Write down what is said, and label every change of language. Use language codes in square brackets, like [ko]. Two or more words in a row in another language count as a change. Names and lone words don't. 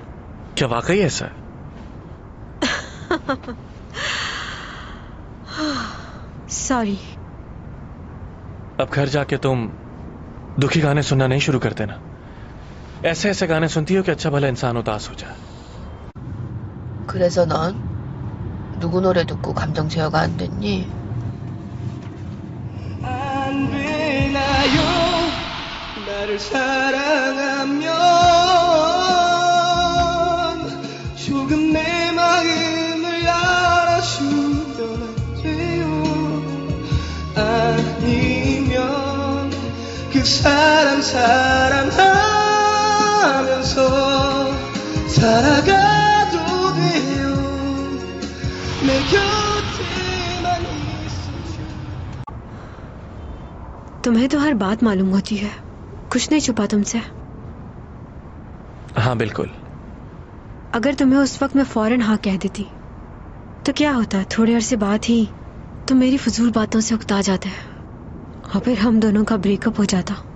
[hi] क्या वाकई ऐसा है? सॉरी। अब घर जाके तुम दुखी गाने सुनना नहीं शुरू करते ना। ऐसे ऐसे गाने सुनती हो कि अच्छा भला इंसान उदास हो जाए। [ko] 그래서 넌 누구 노래 듣고 감정 제어가 안 됐니? 안 되나요? 나를 사랑하면 조금 내 마음을 알아주면 안 돼요? 아니면 그 사람 사랑하면서 살아가도 돼요. 내 곁에만 있어줘. [hi] तुम्हें तो हर बात मालूम होती है, कुछ नहीं छुपा तुमसे। हाँ बिल्कुल। अगर तुम्हें उस वक्त मैं फौरन हाँ कह देती तो क्या होता? थोड़े अरसे बाद ही तुम मेरी फजूल बातों से उकता जाते और फिर हम दोनों का ब्रेकअप हो जाता।